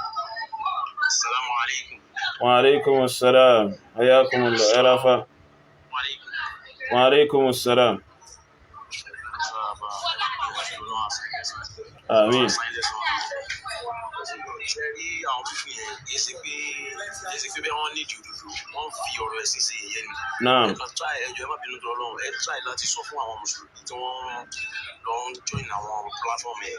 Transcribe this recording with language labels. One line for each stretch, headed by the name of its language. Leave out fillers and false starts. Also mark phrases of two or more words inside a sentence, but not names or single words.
Arabic: السلام عليكم. وعليكم السلام. حياكم الله. Ẹrafa. وعليكم السلام.
Yoruba: Àmín.
Arabic: Naam.
Yoruba: Ẹjọ́ ẹ má bínú tó Ọlọ́run, ẹ try láti sọ fún àwọn mùsùlùmí tí wọ́n lọ ń join àwọn platform ẹ̀.